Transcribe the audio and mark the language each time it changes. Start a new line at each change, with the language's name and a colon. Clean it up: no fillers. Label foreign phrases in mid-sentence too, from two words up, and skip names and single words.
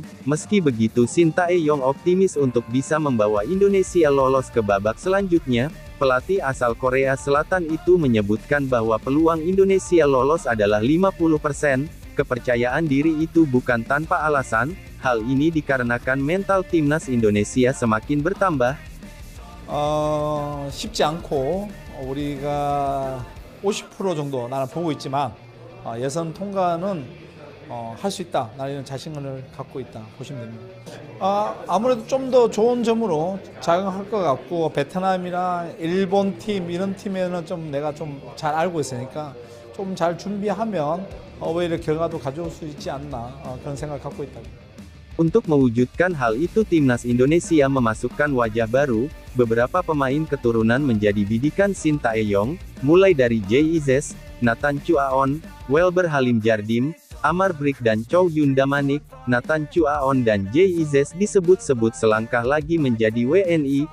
Indonesian: Meski begitu, Shin Tae-yong optimis untuk bisa membawa Indonesia lolos ke babak selanjutnya. Pelatih asal Korea Selatan itu menyebutkan bahwa peluang Indonesia lolos adalah 50%. Kepercayaan diri itu bukan tanpa alasan. Hal ini dikarenakan mental timnas Indonesia semakin bertambah.
Korean: 쉽지 않고 우리가 50% 정도 나는 보고 있지만 예선 통과는 할 수 있다. 나는 자신감을 갖고 있다. 보시면 됩니다. 아무래도 좀 더 좋은 점으로 작용할 것 같고 베트남이나 일본 팀 이런 팀에는 좀 내가 좀 잘 알고 있으니까 좀 잘 준비하면 오히려 결과도 가져올 수 있지 않나 그런 생각을 갖고 있다.
Indonesian: Untuk mewujudkan hal itu, timnas Indonesia memasukkan wajah baru. Beberapa pemain keturunan menjadi bidikan Shin Tae-yong, mulai dari Jay Izes, Nathan Chuaon, Welber Halim Jardim, Amar Brik dan Chow Yun Damanik. Nathan Chuaon dan Jay Izes disebut-sebut selangkah lagi menjadi WNI.